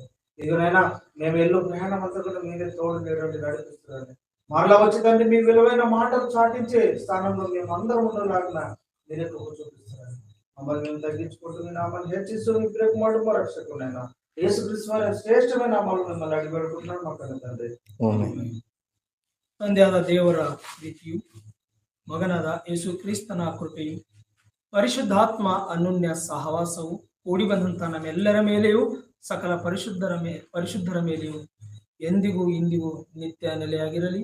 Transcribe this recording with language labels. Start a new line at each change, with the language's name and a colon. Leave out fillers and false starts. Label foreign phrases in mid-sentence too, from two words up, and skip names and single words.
Telugu: ఇదిగోనైనా మేము ఎల్లు ప్రయాణం అంతా కూడా మీరే తోడు నీడే నడిపిస్తున్నాను. మరలా వచ్చి తండ్రి మీ విలువైన మాటలు చాటించే స్థానంలో మేము అందరం ఉండలాగా మీరే చూపిస్తున్నాను. మమ్మల్ని మేము తగ్గించుకుంటూ మీ నామాన్ని హెచ్చిస్తూ మీ ప్రేమ రక్షకునైనా యేసుక్రీస్తు వారి శ్రేష్టమైన నామములో మిమ్మల్ని అడిగిపెడుతున్నాను మా తండ్రి.
Kannada: ತಂದೆಯಾದ ದೇವರ ಪ್ರೀತಿಯು, ಮಗನಾದ ಯೇಸು ಕ್ರಿಸ್ತನ ಕೃಪೆಯು, ಪರಿಶುದ್ಧಾತ್ಮ ಅನ್ಯೋನ್ಯ ಸಹವಾಸವು ಕೂಡಿ ಬಂದಂತ ನಮ್ಮೆಲ್ಲರ ಮೇಲೆಯೂ ಸಕಲ ಪರಿಶುದ್ಧರ ಮೇಲೆಯೂ ಎಂದಿಗೂ ಇಂದಿಗೂ ನಿತ್ಯ ನೆಲೆಯಾಗಿರಲಿ.